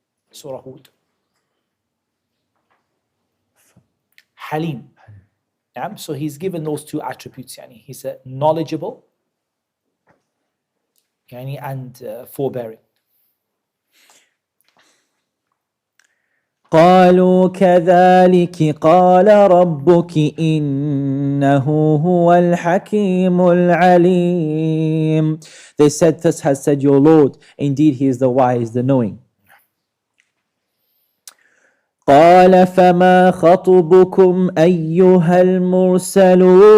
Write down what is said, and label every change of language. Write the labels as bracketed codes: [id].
[en] Surah Hud. Halim. So he's given those two attributes. He's knowledgeable and forbearing. [ar] قالوا كذلك قال ربك إنه هو الحكيم العليم. [en] They said, thus has said your Lord, indeed he is the wise, the knowing. [ar] قال فما خطبكم أيها المرسلون.